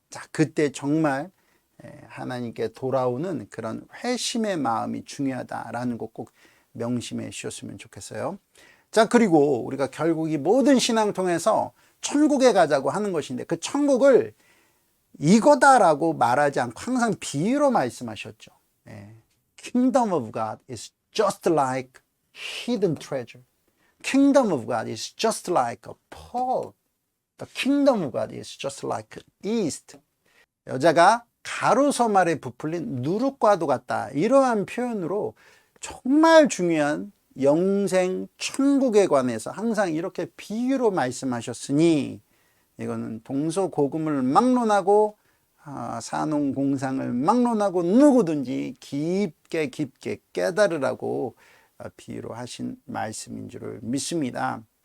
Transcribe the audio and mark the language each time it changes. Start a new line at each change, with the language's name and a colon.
Korean: 자, 그때 정말 하나님께 돌아오는 그런 회심의 마음이 중요하다라는 거 꼭 명심해 주셨으면 좋겠어요. 자, 그리고 우리가 결국 이 모든 신앙 통해서 천국에 가자고 하는 것인데 그 천국을 이거다라고 말하지 않고 항상 비유로 말씀하셨죠.
English: Kingdom of God is just like hidden treasure. Kingdom of God is just like a pearl. The kingdom of God is just like yeast.
Korean: 여자가 가루섬 아래 부풀린 누룩과도 같다. 이러한 표현으로 정말 중요한 영생 천국에 관해서 항상 이렇게 비유로 말씀하셨으니 이거는 동서고금을 막론하고 산업공상을 막론하고 누구든지 깊게 깨달으라고 비유로 하신 말씀인 줄을 믿습니다.